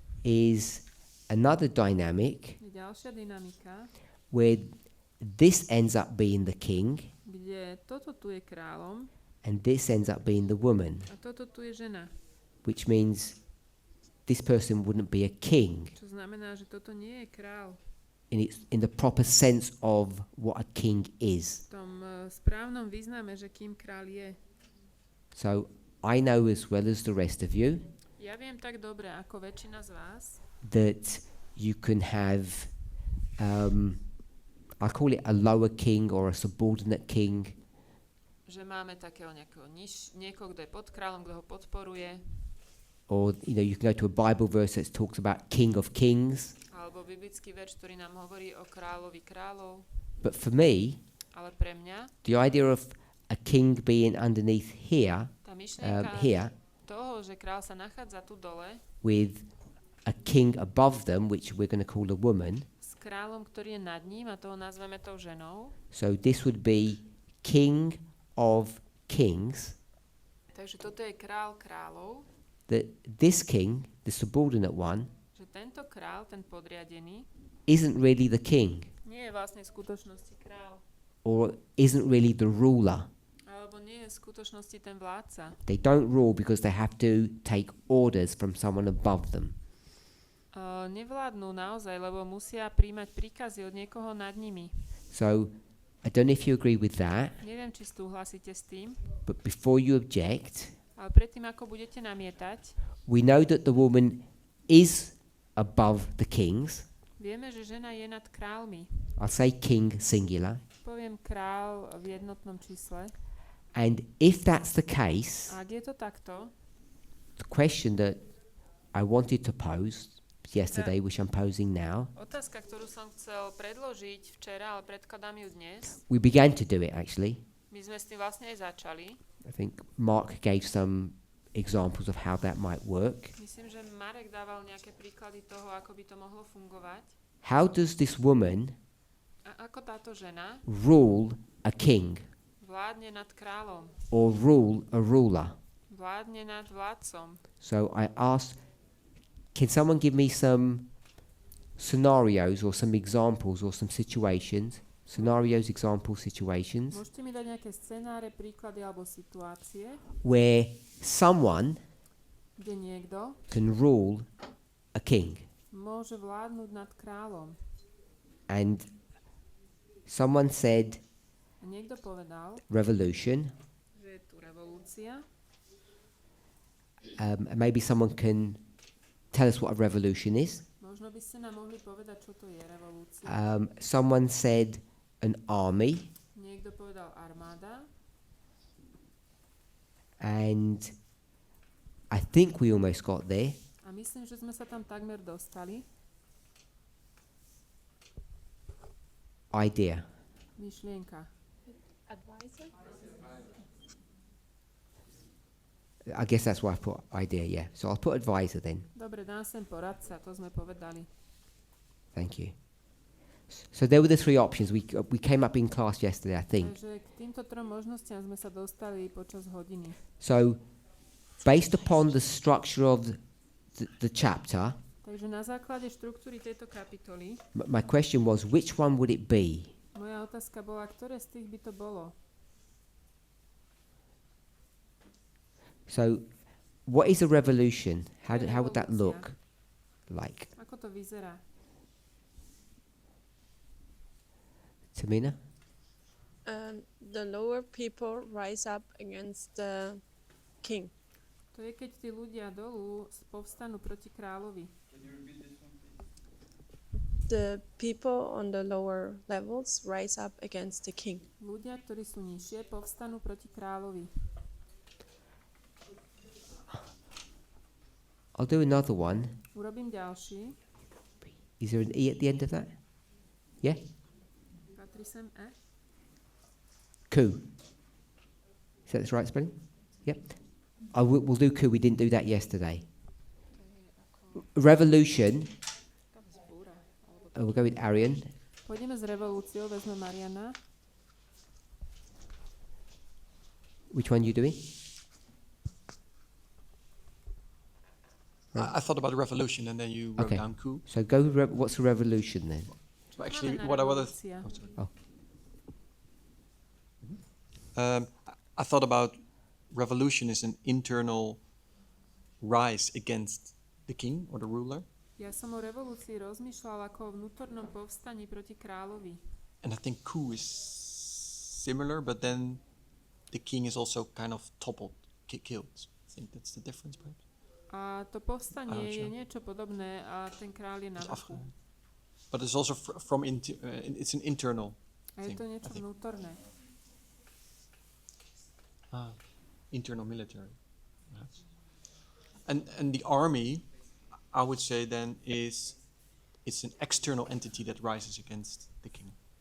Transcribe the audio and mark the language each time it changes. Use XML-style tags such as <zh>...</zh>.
<en>is another dynamic</en> <sk>je ďalšia dynamika,</sk> <en>where this ends up being the king</en> <sk>kde toto tu je kráľom</sk> <en>and this ends up being the woman,</en> <sk>A toto tu je žena.</sk> <en>which means this person wouldn't be a king</en> <sk>Čo znamená, že toto nie je král.</sk> <en>in the proper sense of what a king is.</en> <sk>V tom správnom význame, že kým král je.</sk> <en>So I know as well as the rest of you</en> <sk>Ja viem tak dobre, ako väčšina z vás,</sk> <en>that you can have, I call it a lower king or a subordinate king,</en> <sk>že máme takého niekoho, kto je pod kráľom, kto ho podporuje,</sk> <en>or you can go to a Bible verse that talks about King of Kings.</en> <sk>alebo biblický verš, ktorý nám hovorí o kráľovi kráľov.</sk> <en>But for me,</en> <sk>Ale pre mňa</sk> <en>the idea of a king being underneath here,</en> <sk>tá myšlienka</sk> <en>here,</en> <sk>toho, že kráľ sa nachádza tu dole,</sk> <en>with a king above them, which we're going to call a woman.</en> <sk>s kráľom, ktorý je nad ním, a toho nazveme tou ženou.</sk> <en>So this would be King of Kings.</en> <sk>Takže toto je král kráľov,</sk> <en>That this king, the subordinate one,</en> <sk>že tento král, ten podriadený,</sk> <en>isn't really the king,</en> <sk>nie je vlastne v skutočnosti král,</sk> <en>or isn't really the ruler.</en> <sk>alebo nie je v skutočnosti ten vládca.</sk> <en>They don't rule because they have to take orders from someone above them.</en> <sk>Nevládnu naozaj, lebo musia príjmať príkazy od niekoho nad nimi.</sk> <en>So I don't know if you agree with that,</en> <sk>Neviem, či súhlasíte s tým,</sk> <en>but before you object,</en> <sk>ale predtým, ako budete namietať,</sk> <en>we know that the woman is above the kings.</en> <sk>vieme, že žena je nad kráľmi.</sk> <en>I'll say king singular.</en> <sk>Poviem král v jednotnom čísle.</sk> <en>And if that's the case,</en> <sk>A ak je to takto,</sk> <en>the question that I wanted to pose yesterday, which I'm posing now,</en> <sk>otázka, ktorú som chcel predložiť včera, ale predkladám ju dnes.</sk> <en>we began to do it actually.</en> <sk>My sme s tým vlastne aj začali.</sk> <en>I think Mark gave some examples of how that might work.</en> <sk>Myslím, že Marek dával nejaké príklady toho, ako by to mohlo fungovať.</sk> <en>How does this woman</en> <sk>A ako táto žena</sk> <en>rule a king</en> <sk>vládne nad kráľom,</sk> <en>or rule a ruler?</en> <sk>vládne nad vládcom.</sk> <en>So I asked, can someone give me some scenarios or some examples or some situations? Scenarios, examples, situations</en> <sk>Môžete mi dať nejaké scenáre, príklady alebo situácie,</sk> <en>where someone</en> <sk>kde niekto</sk> <en>can rule a king</en> <sk>môže vládnuť nad kráľom.</sk> <en>and someone said</en> <sk>A niekto povedal,</sk> <en>revolution.</en> <sk>že je tu revolúcia.</sk> <en>And maybe someone can tell us what a revolution is.</en> <sk>Možno by ste nám mohli povedať, čo to je revolúcia.</sk> <en>Someone said an army,</en> <sk>Niekto povedal armáda.</sk> <en>and I think we almost got there.</en> <sk>A myslím, že sme sa tam takmer dostali.</sk> <en>Idea.</en> <sk>Myšlienka.</sk> <en>I guess that's why I put idea, yeah. So I'll put advisor then.</en> <sk>Dobre, dám sem poradca, to sme povedali.</sk> <en>Thank you. So there were the three options. We came up in class yesterday, I think.</en> <sk>Takže k týmto trom možnostiam sme sa dostali počas hodiny.</sk> <en>So based upon the structure of the chapter,</en> <sk>Takže na základe štruktúry tejto kapitoly</sk> <en>my question was, which one would it be?</en> <sk>moja otázka bola, ktoré z tých by to bolo.</sk> <en>So what is a revolution? How would that look like?</en> <sk>Ako to vyzerá?</sk> <en>Tamina? The lower people rise up against the king.</en> <sk>To je, keď tí ľudia dolu povstanú proti kráľovi.</sk> <en>The people on the lower levels rise up against the king.</en> <sk>Ľudia, ktorí sú nižšie, povstanú proti kráľovi.</sk> <en>I'll do another one.</en> <sk>Urobím ďalší.</sk> <en>Is there an E at the end of that? Yeah?</en> <sk>Patrí sem E.</sk> <en>Coup. Is that the right spelling? Yep. We'll do coup. We didn't do that yesterday. Revolution. We'll go with Arian.</en> <sk>Pôjdeme s revolúciou, vezme Mariana.</sk> <en>Which one you doing? I thought about revolution, and then you wrote Okay. down coup. So go with what's a revolution then? So actually,</en> <sk>Máme na</sk> <en>what I was,</en> <sk>revolúcia.</sk> <en>Oh. I thought about revolution is an internal rise against the king or the ruler.</en> <sk>Ja som o revolúcii rozmýšľal ako o vnútornom povstaní proti kráľovi.</sk> <en>And I think coup is similar, but then the king is also kind of toppled, killed. I think that's the difference, perhaps.</en> <sk>A to povstanie je niečo podobné a ten kráľ je na vrchu.</sk> <en>But it's also it's an internal</en> <sk>A je to niečo vnútorné.</sk> <en>Internal military, perhaps. And the army, I would say then, it's an external entity that rises against the king.</en>